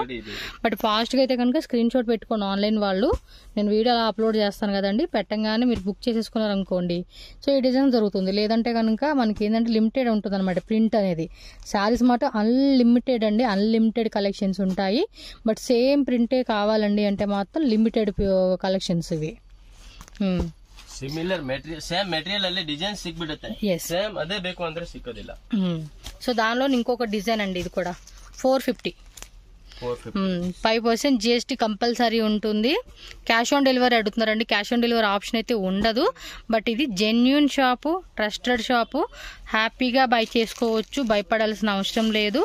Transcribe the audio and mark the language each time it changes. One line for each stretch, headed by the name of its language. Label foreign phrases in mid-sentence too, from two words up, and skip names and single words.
Telugu: బట్ ఫాస్ట్గా అయితే కనుక
English: screen shot
Telugu: పెట్టుకోండి. ఆన్లైన్ వాళ్ళు నేను వీడియో అలా అప్లోడ్ చేస్తాను కదండి, పెట్టంగానే మీరు బుక్ చేసేసుకున్నారు అనుకోండి, సో ఈ డిజైన్ జరుగుతుంది. లేదంటే కనుక మనకి ఏంటంటే లిమిటెడ్ ఉంటుంది అనమాట ప్రింట్ అనేది. శారీస్ మాట అన్లిమిటెడ్ అండి,
English: unlimited collections
Telugu: ఉంటాయి.
English: but same print
Telugu: కావాలండి అంటే మాత్రం
English: limited collections
Telugu: ఇవి.
English: similar material, same material
Kannada: ಅಲ್ಲಿ ಡಿಸೈನ್ ಸಿಕ್ಬಿಡುತ್ತೆ. ಸೇಮ್ ಅದೇ ಬೇಕು ಅಂದ್ರೆ ಸಿಕ್ಕೋದಿಲ್ಲ.
Telugu: సో దానిలో ఇంకొక డిజైన్ అండి, ఇది కూడా 450. 5% GST కంపల్సరీ ఉంటుంది.
English: cash on delivery
Telugu: అడుగుతున్నారండి.
English: cash on delivery option
Telugu: అయితే ఉండదు. బట్ ఇది
English: genuine shop, trusted shop,
Telugu: హ్యాపీగా బై చేసుకోవచ్చు, భయపడాల్సిన అవసరం లేదు.